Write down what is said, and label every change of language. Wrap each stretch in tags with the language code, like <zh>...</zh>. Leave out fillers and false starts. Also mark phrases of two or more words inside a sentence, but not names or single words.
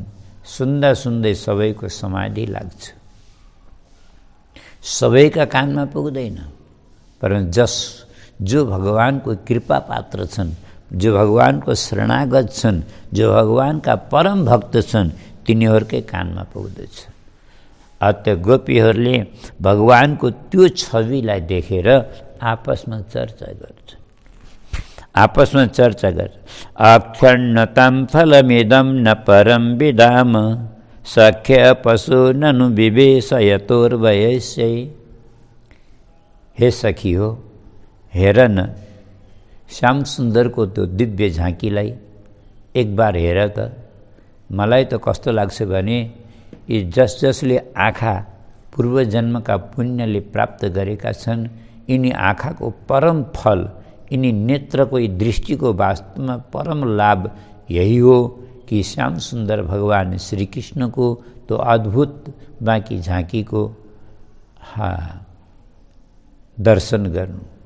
<ne>सुन्दा सुन्दै सबैको समाधि लाग्छ। सबैका कानमा पुग्दैन, परन्तु जो भगवानको कृपा पात्र छन्, जो भगवानको शरणागत छन्, जो भगवानका परम भक्त छन्, तिनीहरूकै कानमा पुग्दछ। अत गोपीहरूले भगवानको त्यो छविलाई देखेर आपसमा चर्चा गर्छ।</ne> <sa>अक्षण्णतां फलमिदं न परं विदाम सख्य पशु ननु विवेशयतोर्वयस्यै।</sa> <ne>हे सखी हो, हेर न श्याम सुन्दरको त्यो दिव्य झाँकीलाई एक बार हेर त। मलाई त कस्तो लाग्छ भने यी जसले आँखा पूर्वजन्मका पुण्यले प्राप्त गरेका छन्, यिनी आँखाको परम फल, यिनी नेत्रको यी दृष्टिको वास्तवमा परम लाभ यही हो कि श्याम सुन्दर भगवान श्रीकृष्णको त्यो अद्भुत बाँकी झाँकीको दर्शन गर्नु।</ne>